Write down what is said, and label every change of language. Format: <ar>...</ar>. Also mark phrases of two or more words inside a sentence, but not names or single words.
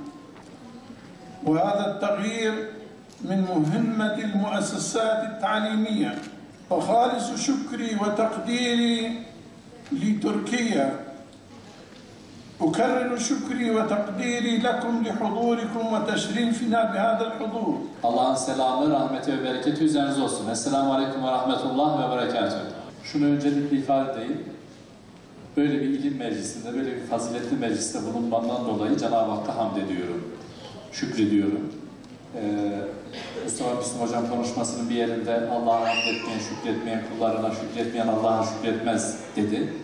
<ar>وهذا التغيير من مهمة المؤسسات التعليمية. فخالص شكري وتقديري لتركيا، أكرر شكري وتقديري لكم لحضوركم وتشريفنا بهذا الحضور.</ar> <tr>Allah'ın selamı, rahmeti ve bereketi üzerinize olsun.</tr> <ar>السلام عليكم ورحمة الله وبركاته.</ar> <tr>Şunu öncelikle ifade edeyim. Böyle bir ilim meclisinde, böyle bir faziletli mecliste bulunmandan dolayı Cenab-ı Hakk'a hamd ediyorum. Şükrediyorum. Mustafa Bismi Hocam konuşmasının bir yerinde Allah'a hamd etmeyen, şükretmeyen, kullarına şükretmeyen Allah'a şükretmez dedi.</tr>